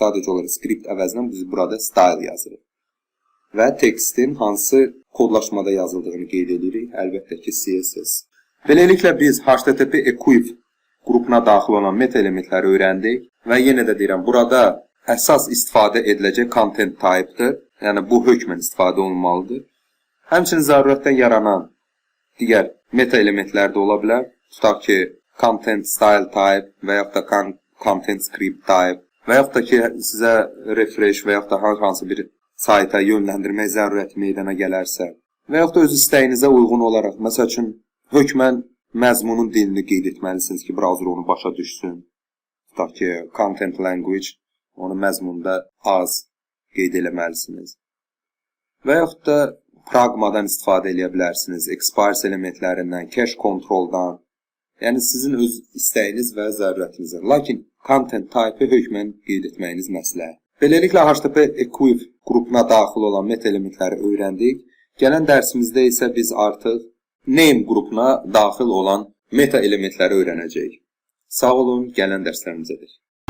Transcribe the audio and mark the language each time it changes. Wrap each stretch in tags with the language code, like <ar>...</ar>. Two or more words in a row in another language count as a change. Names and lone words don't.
<az>Sadəcə olaraq script əvəzinə biz burada style yazırıq. Və tekstin hansı kodlaşmada yazıldığını qeyd edirik. Əlbəttə ki, CSS. Beləliklə biz</az> <en>HTTP equiv</en> <az>qrupuna daxil olan meta elementləri öyrəndik. Və yenə də deyirəm, burada əsas istifadə ediləcək</az> <en>content type-dır.</en> <az>Yəni bu hökmən istifadə olunmalıdır. Həmçinin zərurətdən yaranan digər meta elementlər də ola bilər. Tutaq ki,</az> <en>content style type</en> <az>və yaxud da</az> <en>content script type</en> <az>və yaxud da ki, sizə refresh və yaxud da hansı bir sayta yönləndirmək zərurəti meydana gələrsə və yaxud da öz istəyinizə uyğun olaraq, məsəl üçün, hökmən məzmunun dilini qeyd etməlisiniz ki, brauzer onu başa düşsün. Tutaq ki,</az> <en>content language,</en> <az>onu məzmunda az qeyd eləməlisiniz. Və yaxud da pragmadan istifadə edə bilərsiniz, expires elementlərindən,</az> <en>cache controldan,</en> <az>yəni sizin öz istəyiniz və zərurətinizə. Lakin</az> <en>content type-ı</en> <az>hökmən qeyd etməyiniz məsləhət. Beləliklə,</az> <en>HTTP equiv</en> <az>qrupuna daxil olan meta elementləri öyrəndik. Gələn dərsimizdə isə biz artıq name qrupuna daxil olan meta elementləri öyrənəcəyik. Sağ olun, gələn dərslərimizədir.</az>